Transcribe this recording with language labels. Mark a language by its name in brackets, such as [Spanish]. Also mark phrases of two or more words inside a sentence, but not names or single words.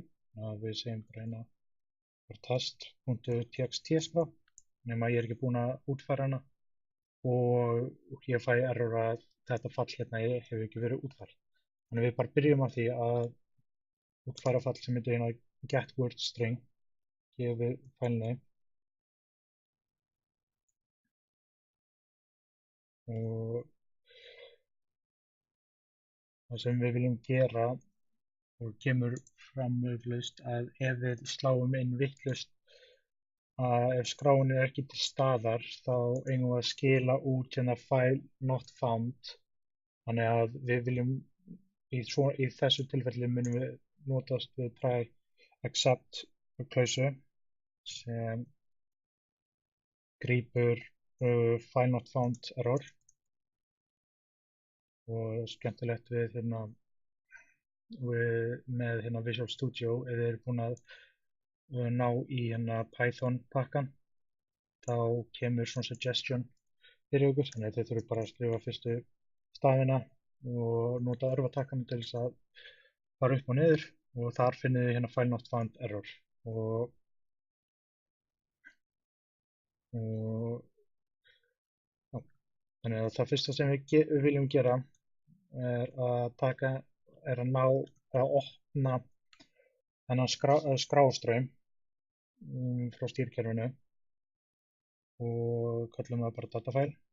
[Icelandic] Við segjum bara test.txt skrá, nema ég ekki búinn að útfæra hana og ég fæ error að þetta fall hérna hefur ekki verið útfært. Þannig við bara byrjum á því að útfæra fall sem heitir [English] get word string, [Icelandic] gefið fælni og það sem við viljum gera og kemur fram augljóst að ef við sláum inn vitlaust að ef skráin er ekki til staðar þá eigum við að skila út hérna [English] file not found. [Icelandic] Þannig að við viljum í þessu tilfelli munum við notast við [English] try except [Icelandic] klausu sem grípur [English] file not found error [Icelandic] og skemmtilegt við með Visual Studio ef þið eru búin að ná í Python pakkan þá kemur svona suggestion fyrir ykkur, þannig að þið þurfum bara að skrifa fyrstu stafina og nota örvatakkan til þess að fara upp og niður og þar finnið þið [English] file not found error [Icelandic] og þannig að það fyrsta sem við viljum gera er að ná að opna þennan skrástraum frá stýrikerfinu og kallum það bara datafæl.